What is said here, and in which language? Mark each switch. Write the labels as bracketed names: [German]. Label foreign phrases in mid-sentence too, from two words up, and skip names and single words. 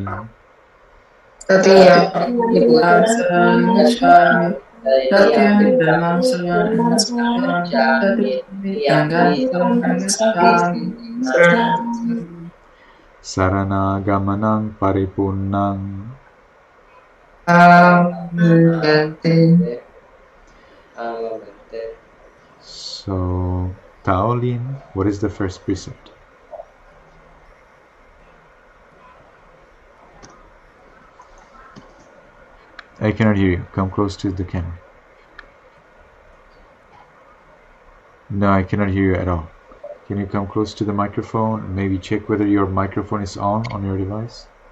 [Pali] Tatiyampi buddham saranam gacchami, tatiyampi dhammam saranam gacchami, tatiyampi sangham saranam gacchami. Saranagamanang paripunnang. [English] So, Taolin, what is the first precept? I cannot hear you. Come close to the camera. No, I cannot hear you at all. Can you come close to the microphone and maybe check whether your microphone is on your device?